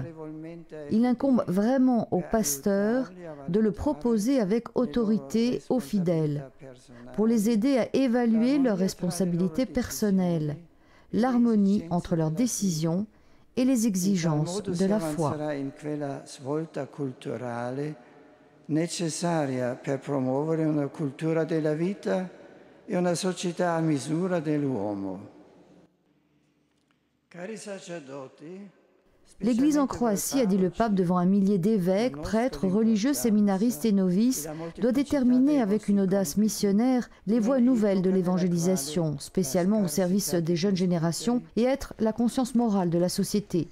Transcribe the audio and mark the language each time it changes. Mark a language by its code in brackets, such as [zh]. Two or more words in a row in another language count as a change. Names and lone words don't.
[fr] Il incombe vraiment aux pasteurs de le proposer avec autorité aux fidèles, pour les aider à évaluer leurs responsabilités personnelles, l'harmonie entre leurs décisions et les exigences de la foi. [it] Necessaria per promuovere una cultura della vita e una società a misura dell'uomo. Cari sacerdoti, [fr] L'Église en Croatie, a dit le pape devant un millier d'évêques, prêtres, religieux, séminaristes et novices, doit déterminer avec une audace missionnaire les voies nouvelles de l'évangélisation, spécialement au service des jeunes générations, et être la conscience morale de la société.